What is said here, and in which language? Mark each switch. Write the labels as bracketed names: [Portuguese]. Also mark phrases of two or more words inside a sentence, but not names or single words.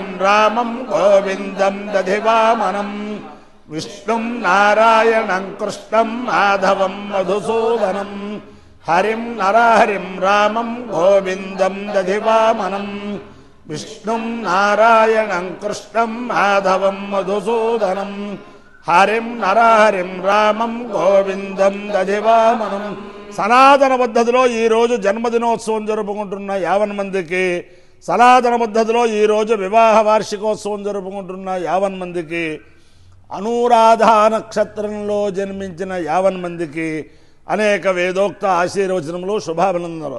[Sanskrit] रामं गोविंदं दधिवामनं विष्णुं नारायणं कृष्णं माधवं मधुसूदनं हरिं नरहरिं रामं गोविंदं दधिवामनं विष्णुं नारायणं कृष्णं माधवं मधुसूदनं हरिं नरहरिं रामं गोविंदं दधिवामनं [Telugu] సనాతన పద్ధతిలో ఈ రోజు జన్మదినోత్సవం జరుపుకుంటున్న 50 మందికి, సనాతన పద్ధతిలో ఈ రోజు వివాహ వార్షికోత్సవం జరుపుకుంటున్న 50 మందికి, అనురాధ నక్షత్రంలో జన్మించిన 50 మందికి అనేక వేదోక్త ఆశీర్వచనములు శుభాభినందనలు.